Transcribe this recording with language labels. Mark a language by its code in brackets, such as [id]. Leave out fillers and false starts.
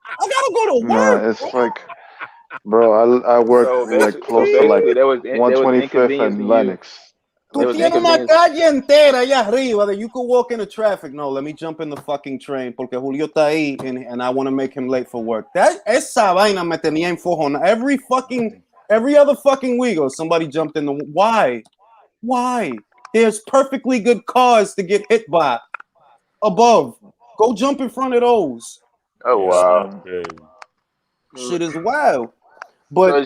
[en] I gotta go to work. Nah, it's like, bro, I work like close to like there was 125th and Lennox. [es] Tú tienes una calle entera allá arriba [en] that you could walk into traffic. No, let me jump in the fucking train [es] porque Julio está ahí [en] and I want to make him late for work. [es] Esa vaina me tenía en fojona. [en] Every other fucking week, or somebody jumped in the... Why? There's perfectly good cars to get hit by above. Go jump in front of those. Oh, wow. Shit is wild. But